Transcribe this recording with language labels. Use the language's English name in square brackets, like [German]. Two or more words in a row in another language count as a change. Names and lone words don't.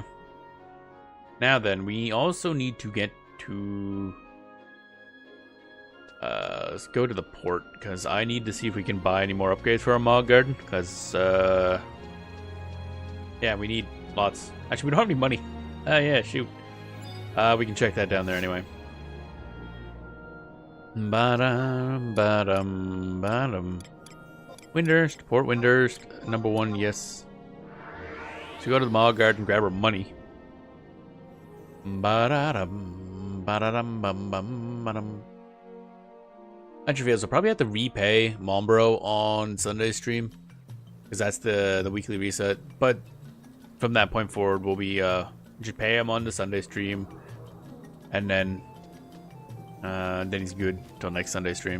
[English] Now then, we also need to get to let's go to the port because I need to see if we can buy any more upgrades for our Maw Garden because yeah, we need lots. Actually, we don't have any money. Yeah, shoot. We can check that down there anyway. Ba-dum, ba-dum, ba-dum. Windhurst, Port Windhurst, #1, yes. So go to the Maw Garden and grab our money. Ba-da-dum, ba-da-dum, bum, bum, ba-dum. Actually, I'll probably have to repay Mombro on Sunday stream because that's the weekly reset. But from that point forward, we'll be just pay him on the Sunday stream, and then he's good till next Sunday stream.